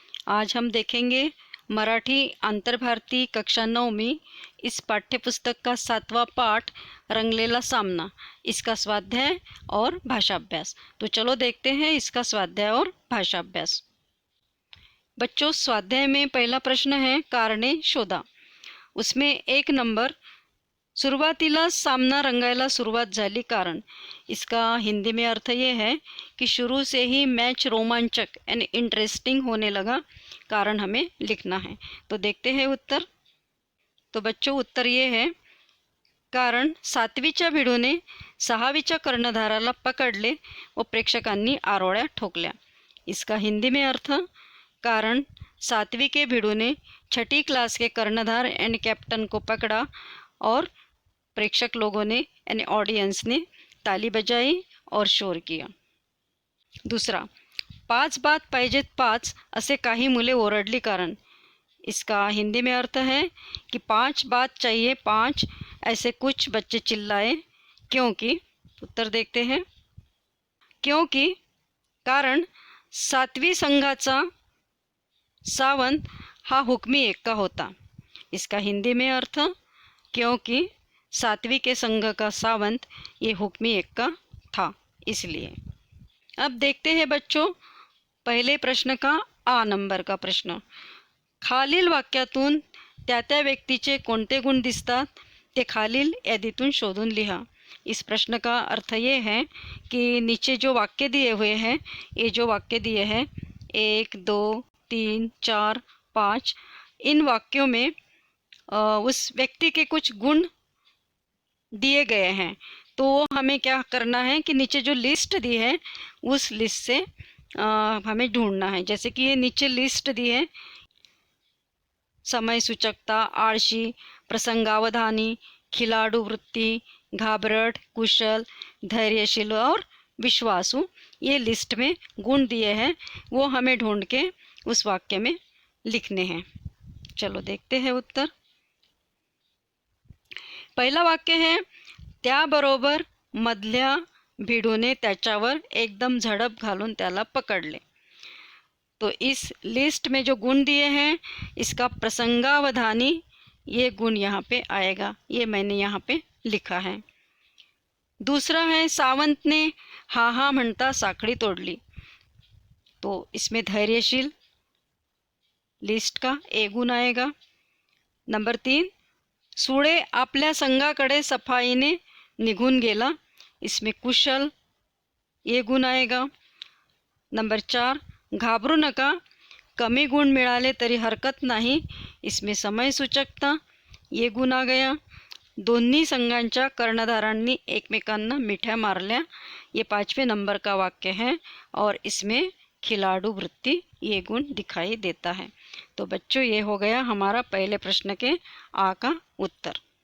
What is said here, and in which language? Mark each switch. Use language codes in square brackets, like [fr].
[hi] आज हम देखेंगे मराठी अंतर्भारती कक्षा 9 में इस पाठ्य पुस्तक का 7वां पाठ रंगलेला सामना, इसका स्वाध्याय और भाषाभ्यास। तो चलो देखते हैं इसका स्वाध्याय और भाषाभ्यास। बच्चों, स्वाध्याय में पहला प्रश्न है [mr] कारणे शोधा। उसमें 1 नंबर, सुरुवातीला सामना रंगायला सुरुवात झाली कारण। [hi] इसका हिंदी में अर्थ ये है कि शुरू से ही मैच रोमांचक यानी इंटरेस्टिंग होने लगा, कारण हमें लिखना है। तो देखते हैं उत्तर। तो बच्चों, उत्तर ये है, [mr] कारण 7वीच्या भिडूने 6वीच्या कर्णधाराला पकडले व प्रेक्षकांनी आरोळ्या ठोकल्या। [hi] इसका हिंदी में अर्थ, कारण 7वीं के भिड़ू ने 6ठी क्लास के कर्णधार एंड कैप्टन को पकड़ा और प्रेक्षक लोगों ने यानी ऑडियंस ने ताली बजाई और शोर किया। [mr] दूसरा, 5 बात पाहिजेत 5 असे काही मुले ओरडली कारण। [hi] इसका हिंदी में अर्थ है कि 5 बात चाहिए 5 ऐसे कुछ बच्चे चिल्लाए, क्योंकि, उत्तर देखते हैं, क्योंकि [mr] कारण 7वीं संघाचा सावंत हा हुक्मी एक्का होता। [hi] इसका हिंदी में अर्थ, क्योंकि 7वीं के संघ का सावंत ये हुक्मी एक्का था, इसलिए। अब देखते हैं बच्चों पहले प्रश्न का आ नंबर का प्रश्न। [mr] खालील वाक्यातून त्या त्या व्यक्तीचे कोणते गुण दिसतात ते खालील यादीतून शोधून लिहा। [hi] इस प्रश्न का अर्थ ये है कि नीचे जो वाक्य दिए हुए हैं, ये जो वाक्य दिए हैं 1, 2, 3, 4, 5, इन वाक्यों में उस व्यक्ति के कुछ गुण दिए गए हैं। तो हमें क्या करना है कि नीचे जो लिस्ट दी है उस लिस्ट से हमें ढूंढना है। जैसे कि ये नीचे लिस्ट दी है, समय सूचकता, आळशी, प्रसंगावधानी, खिलाड़ू वृत्ति, घाबरट, कुशल, धैर्यशील और विश्वासु, ये लिस्ट में गुण दिए हैं, वो हमें ढूंढ के उस वाक्य में लिखने हैं। चलो देखते हैं उत्तर। [mr] पहिला वाक्य है, त्याबरोबर मधल्या भिडूने त्याच्यावर एकदम झड़प घालून त्याला पकड़ले। [hi] तो इस लिस्ट में जो गुण दिए हैं, इसका प्रसंगावधानी ये गुण यहाँ पे आएगा, ये मैंने यहाँ पे लिखा है। [mr] दूसरा है, सावंत ने हा हा म्हणता साखड़ी तोड़ली। [hi] तो इसमें धैर्यशील लिस्ट का ए गुण आएगा। [mr] नंबर 3, सुळे आपल्या संघाकडे सफाईने निघून गेला। [hi] इसमें कुशल ये गुण आएगा। नंबर 4, [mr] घाबरू नका, कमी गुण मिळाले तरी हरकत नाही। [hi] इसमें समय सूचकता ये गुण आ गया। [mr] दोन्ही संघांच्या कर्णधारांनी एकमेकांना मिठ्या मारल्या, [hi] ये 5वें नंबर का वाक्य है और इसमें खिलाड़ू वृत्ति ये गुण दिखाई देता है। तो बच्चों, ये हो गया हमारा पहले प्रश्न के आ का उत्तर।